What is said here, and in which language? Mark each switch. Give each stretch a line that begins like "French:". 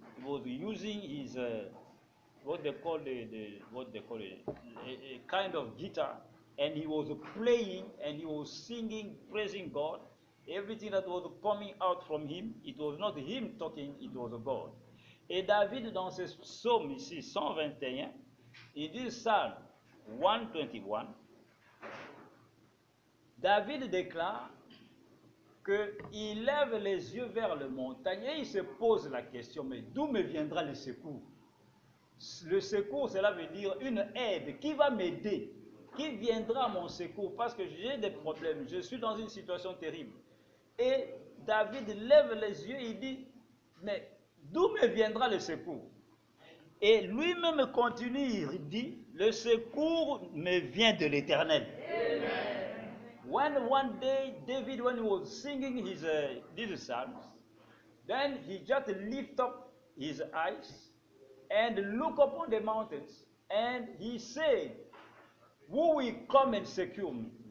English: He was using his what they call a kind of guitar, and he was playing and he was singing, praising God. Everything that was coming out from him, it was not him talking, it was God.
French: Et David, dans ce psaume ici, 121, il dit Psalm 121, David déclare qu'il lève les yeux vers les montagnes et il se pose la question, mais d'où me viendra le secours? Le secours, cela veut dire une aide qui va m'aider, qui viendra à mon secours parce que j'ai des problèmes, je suis dans une situation terrible. Et David lève les yeux et il dit, mais d'où me viendra le secours? Et lui-même continue, il dit, le secours me vient de l'Éternel.
English: When one day David, when he was singing these psalms, then he just lift up his eyes and look upon the mountains, and he said, who will come and secure me?